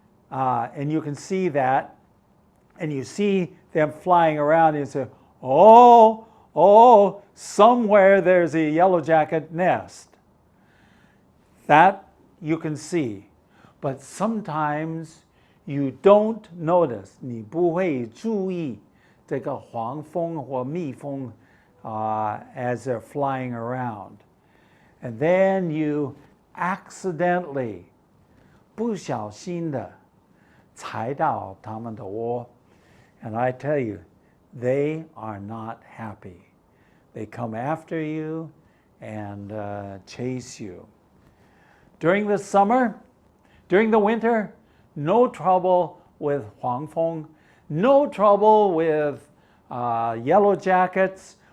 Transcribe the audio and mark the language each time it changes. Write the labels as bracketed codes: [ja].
[en] And you can see that. And you see them flying around and you say, oh, somewhere there's a yellow jacket nest. That you can see. But sometimes you don't notice. [zh] 你不会注意这个黄蜂或蜜蜂 [en] as they're flying around. And then you accidentally [zh] 不小心的踩到它们的窝. [en] And I tell you, they are not happy. They come after you and chase you. During the summer, during the winter, no trouble with 黄蜂, no trouble with yellow jackets.